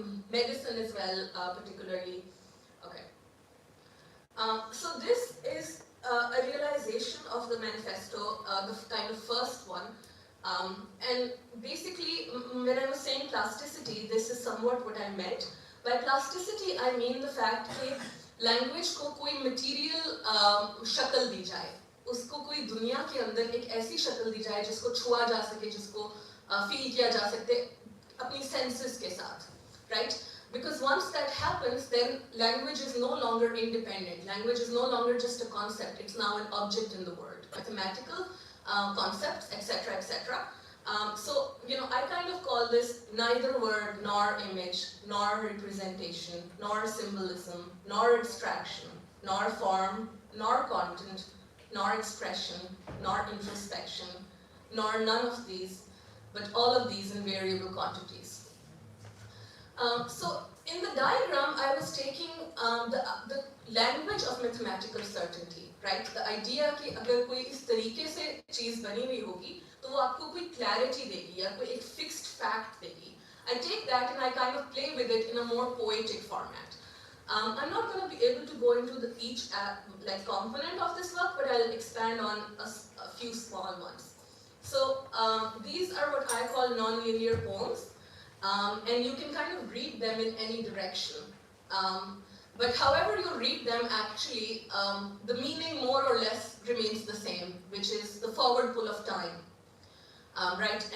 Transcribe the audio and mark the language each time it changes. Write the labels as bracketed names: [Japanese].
[English] Medicine as well, particularly. Okay. So this is a realization of the manifesto, the kind of first one. And basically, when I was saying plasticity, this is somewhat what I meant. By plasticity, I mean the fact that [Hindi] language को कोई material शक्ल दी जाए, उसको कोई दुनिया के अंदर एक ऐसी शक्ल दी जाए जिसको छुआ जा सके, जिसको feel किया जा सकते अपनी senses के साथ, right? [English] Because once that happens, then language is no longer independent. Language is no longer just a concept. It's now an object in the world. Mathematical concepts, etc., etc. So, I kind of call this neither word nor image, nor representation, nor symbolism, nor abstraction, nor form, nor content, nor expression, nor introspection, nor none of these, but all of these in variable quantities. So in the diagram, I was taking the language of mathematical certainty, right? The idea [Hindi] कि अगर कोई इस तरीके से चीज़ बनी हुई होगी, तो वो आपको कोई clarity देगी या कोई एक fixed fact देगी. [English] I take that and I kind of play with it in a more poetic format. I'm not going to be able to go into each component of this work, but I'll expand on a few small ones. So these are what I call non-linear poems. And you can kind of read them in any direction. But however you read them, actually, the meaning more or less remains the same, which is the forward pull of time. Right?